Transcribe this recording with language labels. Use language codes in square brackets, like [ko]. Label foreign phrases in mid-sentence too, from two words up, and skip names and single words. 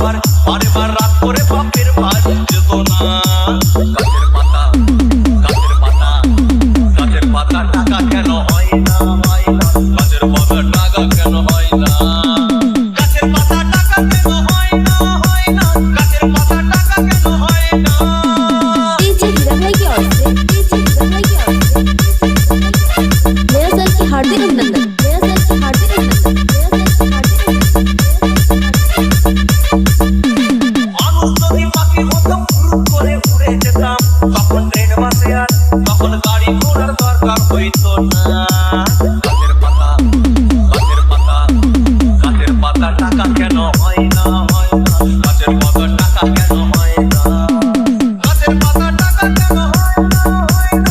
[bn] বারবার রাত করে বাপের বাড়ি যেত না। গাছের পাতা গাছের পাতা গাছের পাতা টাকা কেন হয় না, হয় না। গাছের পাতা টাকা কেন হয় না, গাছের পাতা টাকা কেন হয় না, হয় না। গাছের পাতা টাকা কেন হয় না। [hi] डीजे हीरा भाई की ओर से, डीजे हीरा भाई की ओर से नया साल की हार्दिक अभिनंदन, नया साल की हार्दिक अभिनंदन, नया साल की हार्दिक अभिनंदन। [bn] মানুষ যদি পাখি হতো ফুরুত করে উড়ে যেতাম, তখন ট্রেন বাসে আর তখন গাড়ি ঘোড়ার দরকার হইতো না। গাছের পাতা গাছের পাতা গাছের পাতা টাকা কেন হয় না, হয় না। গাছের পাতা টাকা কেন হয় না, গাছের পাতা টাকা কেন হয় না, হয় না।